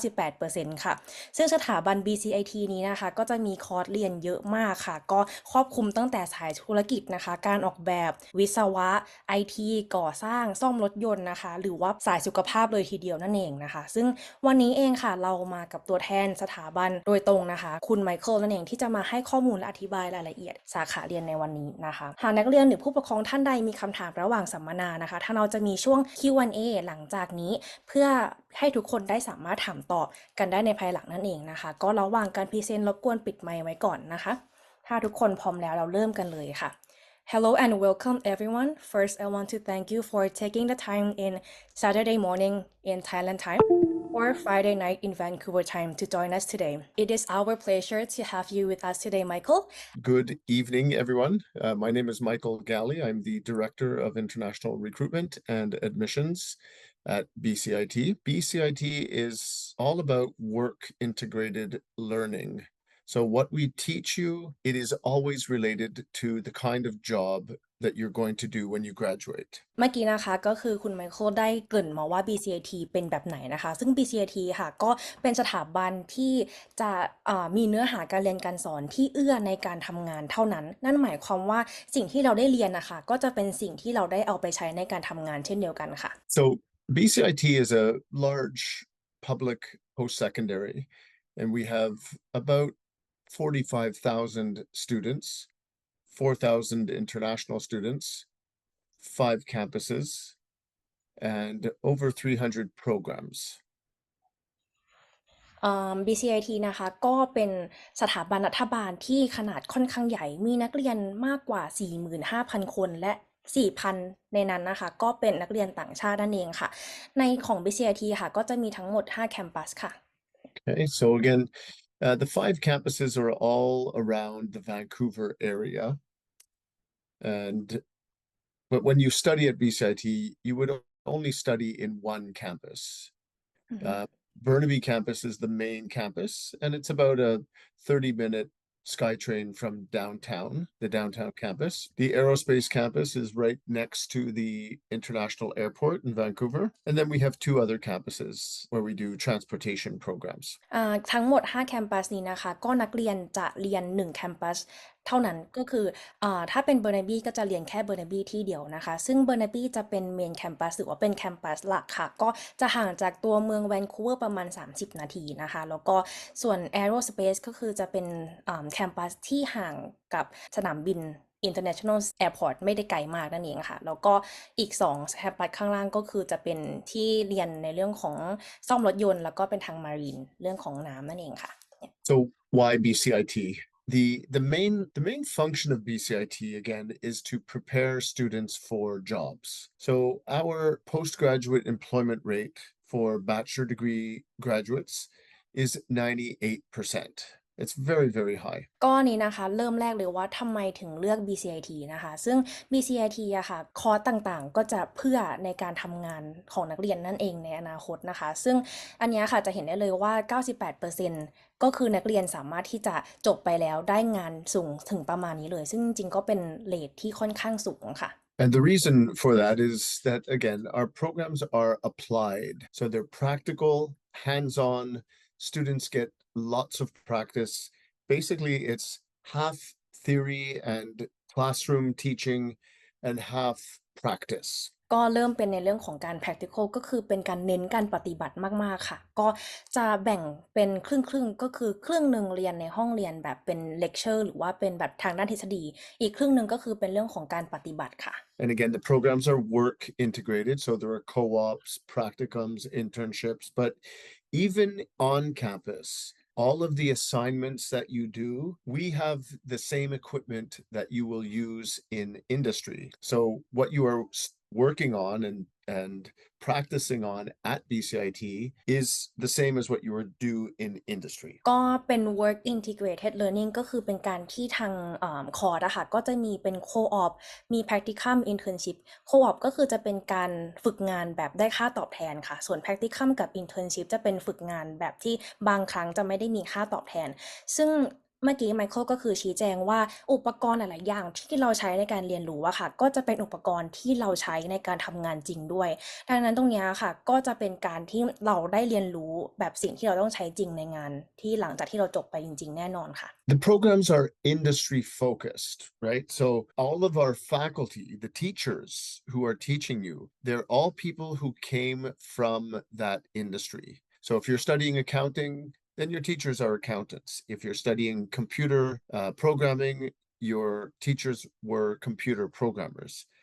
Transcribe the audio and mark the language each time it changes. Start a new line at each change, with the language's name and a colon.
Thai: 98%ค่ะซึ่งสถาบัน BCIT นี้นะคะก็จะมีคอร์สเรียนเยอะมากค่ะก็ครอบคลุมตั้งแต่สายธุรกิจนะคะการออกแบบวิศวะ IT ก่อสร้างซ่อมรถยนต์นะคะหรือว่าสายสุขภาพเลยทีเดียวนั่นเองนะคะซึ่งวันนี้เองค่ะเรามากับตัวแทนสถาบันโดยตรงนะคะคุณไมเคิลนั่นเองที่จะมาให้ข้อมูลและอธิบายรายละเอียดสาขาเรียนในวันนี้นะคะหากนักเรียนหรือผู้ปกครองท่านใดมีคำถามระหว่างสัมมนานะคะถ้าเราจะมีช่วง Q&A หลังจากนี้เพื่อ ให้ทุกคนได้สามารถถามตอบกันได้ในภายหลังนั่นเองนะคะก็ระหว่างการพรีเซนต์รบกวนปิดไมค์ไว้ก่อนนะคะถ้าทุกคนพร้อมแล้วเราเริ่มกันเลยค่ะ
English: Hello and welcome everyone. First, I want to thank you for taking the time in Saturday morning in Thailand time or Friday night in Vancouver time to join us today. It is our pleasure to have you with us today, Michael. Good evening, everyone. My name is Michael Galley. I'm the Director of International Recruitment and Admissions at BCIT. BCIT is all about work integrated learning. So what we teach you, it is always related to the kind of job that you're going to do when you graduate.
Thai: เมื่อกี้นะคะก็คือคุณไมเคิลได้เกริ่นมาว่า BCIT เป็นแบบไหนนะคะซึ่ง BCIT ค่ะก็เป็นสถาบันที่จะมีเนื้อหาการเรียนการสอนที่เอื้อในการทำงานเท่านั้นนั่นหมายความว่าสิ่งที่เราได้เรียนนะคะก็จะเป็นสิ่งที่เราได้เอาไปใช้ในการทำงานเช่นเดียวกันค่ะ
English: So BCIT is a large public post-secondary, and we have about 45,000 students, 4,000 international students, 5 campuses, and over 300 programs.
Thai: BCIT นะคะก็เป็นสถาบันรัฐบาลที่ขนาดค่อนข้างใหญ่มีนักเรียนมากกว่า 45,000 คนและ 4,000 ในนั้นนะคะก็เป็นนักเรียนต่างชาตินั่นเองค่ะในของ BCIT ค่ะก็จะมีทั้งหมด 5 แคมปัสค่ะ
English: Okay, so again, the 5 campuses are all around the Vancouver area. But when you study at BCIT, you would only study in one campus. Burnaby campus is the main campus, and it's about a 30-minute SkyTrain from downtown, the downtown campus. The aerospace campus is right next to the international airport in Vancouver. And then we have 2 other campuses where we do transportation programs.
Thai: ทั้งหมด 5 แคมปัสนี้นะคะก็นักเรียนจะเรียน 1 แคมปัสเท่านั้นก็คือถ้าเป็นเบอร์นาบีก็จะเรียนแค่เบอร์นาบีที่เดียวนะคะซึ่งเบอร์นาบีจะเป็นเมนแคมปัสหรือว่าเป็นแคมปัสหลักค่ะก็จะห่างจากตัวเมืองแวนคูเวอร์ประมาณ30 นาทีนะคะแล้วก็ส่วน Aerospace ก็คือจะเป็น แคมปัสที่ห่างกับสนามบิน International Airport ไม่ได้ไกลมากนั่นเองค่ะแล้วก็อีก2แคมปัสข้างล่างก็คือจะเป็นที่เรียนในเรื่องของซ่อมรถยนต์แล้วก็เป็นทางมารีนเรื่องของน้ำนั่นเองค่ะ
English: So why BCIT? The main function of BCIT again is to prepare students for jobs. So our postgraduate employment rate for bachelor degree graduates is 98%. It's very, very high.
Thai: ก็นี้นะคะเริ่มแรกเลยว่าทำไมถึงเลือก BCIT นะคะซึ่ง BCIT อะค่ะคอร์สต่างๆก็จะเพื่อในการทำงานของนักเรียนนั่นเองในอนาคตนะคะซึ่งอันนี้ค่ะจะเห็นได้เลยว่า 98%ก็คือนักเรียนสามารถที่จะจบไปแล้วได้งานสูงถึงประมาณนี้เลยซึ่งจริงๆก็เป็นเรทที่ค่อนข้างสูงค่ะ
English: And the reason for that is that, again, our programs are applied. So they're practical, hands-on. Students get lots of practice. Basically, it's half theory and classroom teaching and half practice.
Thai: ก็เริ่มเป็นในเรื่องของการ practical ก็คือเป็นการเน้นการปฏิบัติมากๆค่ะก็จะแบ่งเป็นครึ่งๆก็คือครึ่งหนึ่งเรียนในห้องเรียนแบบเป็น lecture หรือว่าเป็นแบบทางด้านทฤษฎีอีกครึ่งหนึ่งก็คือเป็นเรื่องของการปฏิบัติค่ะ
English: And again, the programs are work integrated, so there are co-ops, practicums, internships, but even on campus, all of the assignments that you do, we have the same equipment that you will use in industry. So what you are working on and practicing on at BCIT is the same as what you would do in industry.
Thai: ก็เป็น work integrated learning ก็คือเป็นการที่ทางคอร์สอะค่ะก็จะมีเป็น co-op มี practicum internship co-op ก็คือจะเป็นการฝึกงานแบบได้ค่าตอบแทนค่ะส่วน practicum กับ internship จะเป็นฝึกงานแบบที่บางครั้งจะไม่ได้มีค่าตอบแทนซึ่ง เมื่อกี้ไมเคิลก็คือชี้แจงว่าอุปกรณ์หลายๆอย่างที่เราใช้ในการเรียนรู้อะค่ะก็จะเป็นอุปกรณ์ที่เราใช้ในการทำงานจริงด้วยดังนั้นตรงนี้ค่ะก็จะเป็นการที่เราได้เรียนรู้แบบสิ่งที่เราต้องใช้จริงในงานที่หลังจากที่เราจบไปจริงๆแน่นอนค่ะ
English: The programs are industry focused, right? So all of our faculty, the teachers who are teaching you, they're all people who came from that industry. So if you're studying accounting, then your teachers are accountants. If you're studying computer programming, your teachers were computer programmers.